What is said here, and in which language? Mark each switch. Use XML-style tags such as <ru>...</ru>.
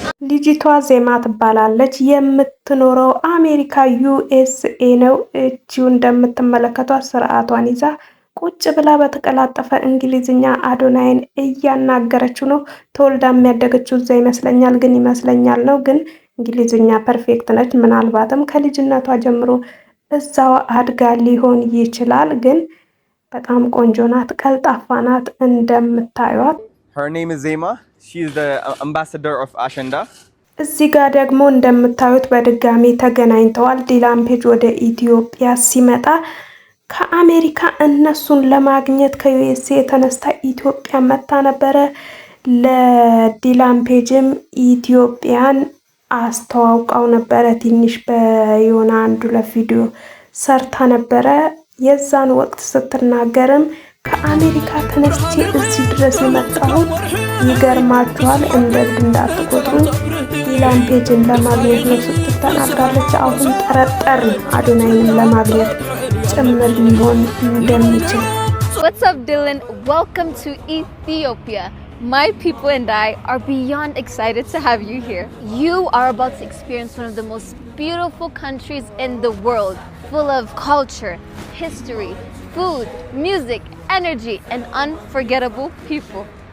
<am>ልጅቷ ዜማ ትባላለች። የምትኖረው አሜሪካ ዩኤስኤ ነው። እቺው እንደምትመለከቷት ስርዓቷን ይዛ ቁጭ ብላ በተቀላጠፈ እንግሊዝኛ አዶናይን እያናገረችው ነው። ተወልዳ የሚያደገችው እዛ ይመስለኛል፣ ግን ይመስለኛል ነው፣ ግን እንግሊዝኛ ፐርፌክት ነች። ምናልባትም ከልጅነቷ ጀምሮ እዛው አድጋ ሊሆን ይችላል። ግን በጣም ቆንጆ ናት፣ ቀልጣፋ ናት እንደምታዩት።</am> <en>Her name is Zema. She is the ambassador of Ashenda.</en> <am>እዚህ ጋር ደግሞ እንደምታዩት በድጋሚ ተገናኝተዋል። ዲላን ፔጅ ወደ ኢትዮጵያ ሲመጣ ከአሜሪካ እነሱን ለማግኘት ከዩኤስኤ የተነስታ ኢትዮጵያ መታ ነበረ። ለዲላን ፔጅም ኢትዮጵያን አስተዋውቃው ነበረ። ትንሽ በዮና አንዱ ለቪዲዮ ሰርታ ነበረ። የዛን ወቅት ስትናገርም ከአሜሪካ ተነስቼ እዚህ ድረስ የመጣሁት ይገርማችኋል፣ እንደዚህ እንዳትቆጥሩ ዲላን ፔጅን ለማግኘት ነው ስትል ተናግራለች። አሁን ጠረጠር አዶናይን ለማግኘት ጭምር ሊሆን እንደሚችል።</am> <en>What's up, Dylan? Welcome to Ethiopia. My people and I are beyond excited to have you here. You are about to experience one of the most beautiful countries in the world, full of culture, history, food, music, energy, and unforgettable people.</en>